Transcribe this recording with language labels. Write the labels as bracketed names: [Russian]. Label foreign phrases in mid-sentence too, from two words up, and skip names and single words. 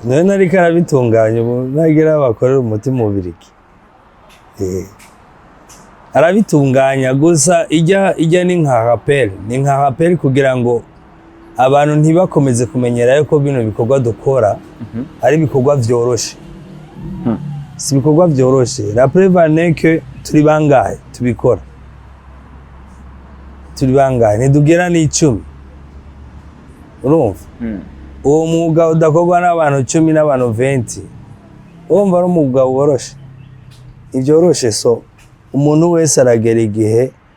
[Rundi] none ariko arabitunganya nagira bakorera umutima ubiriki arabitunganya gusa ijya ni nka rappel kugira ngo abantu ntibakomeze kumenyera yuko bino bikorwa dukora ari bikorwa vyoroshe si bikorwa vyoroshe [French] la preuve que [Rundi] turi bangahe tubikora turi bangahe ntidugera n'10 urumva uwo mwuga udakorwa n'abantu 10 n'abantu 20 urumva ari umwuga woroshe ivyoroshe so umuntu wese aragera igihe